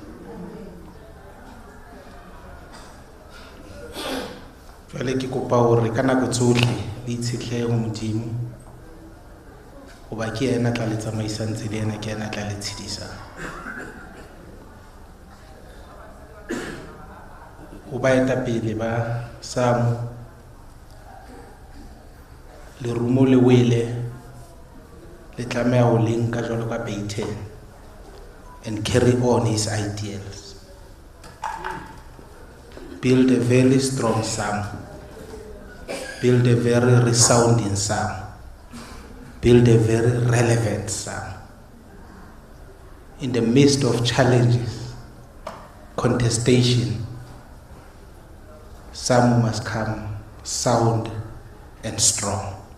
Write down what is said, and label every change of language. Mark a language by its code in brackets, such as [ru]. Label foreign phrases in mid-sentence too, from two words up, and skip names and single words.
[st] Jwale ke kopa hore ka nako tsohle le itshetlehe ho Modimo hoba ke yena tla le tsamaisang tsela ena, ke yena tla le tshedisang. Ho baetapele ba SAMU lerumo le wele le tlameha ho le nka jwalo ka Peyton [en] and carry on his ideals. Build a very strong SAMU, build a very resounding SAMU, build a very relevant SAMU. In the midst of challenges, contestation, SAMU must come sound and strong.